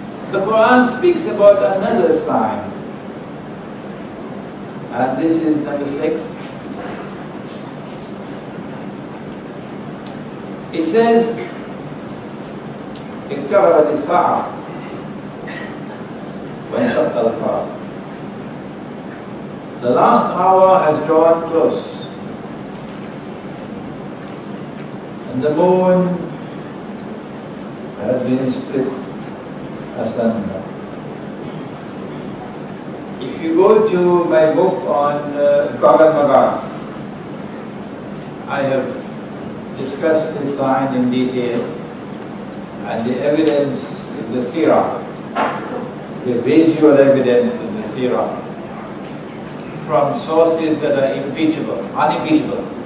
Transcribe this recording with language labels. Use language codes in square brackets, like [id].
[en] The Quran speaks about another sign, and this is number 6. It says, [ar] اقترب الساعة وانشق القمر. [en] The last hour has drawn close, and the moon has been split [ar] حسنا. [en] If you go to my book on Qaran Magar, I have discussed this sign in detail and the evidence in the Sirah, the visual evidence in the Sirah from sources that are unimpeachable.